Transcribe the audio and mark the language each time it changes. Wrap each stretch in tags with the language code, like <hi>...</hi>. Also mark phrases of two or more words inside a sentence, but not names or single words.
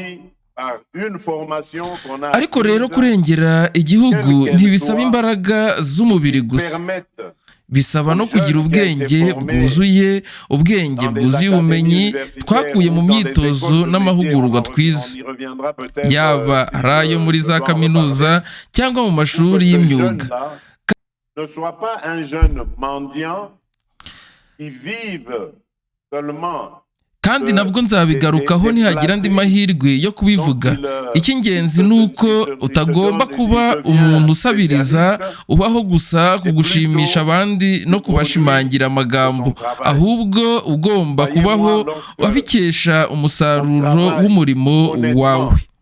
<rw>Ariko rero kurengera igihugu ntibisaba imbaraga z'umubiri gusa, bisaba no kugira ubwenge bwuzuye, ubwenge bwuzuye ubumenyi twakuye mu myitozo n'amahugurwa twize, yaba ari ayo muri za kaminuza cyangwa mu mashuri y'imyuga.</rw> <fr>Ne sois pas un jeune mendiant qui vive seulement.</fr> <rw>Kandi nabwo nzabigarukaho nihagira andi mahirwe yo kubivuga. Icy'ingenzi ni uko utagomba kuba umuntu usabiriza, ubaho gusa kugushimisha abandi no kubashimangira amagambo, ahubwo ugomba kubaho wabikesha umusaruro w'umurimo wawe.</rw>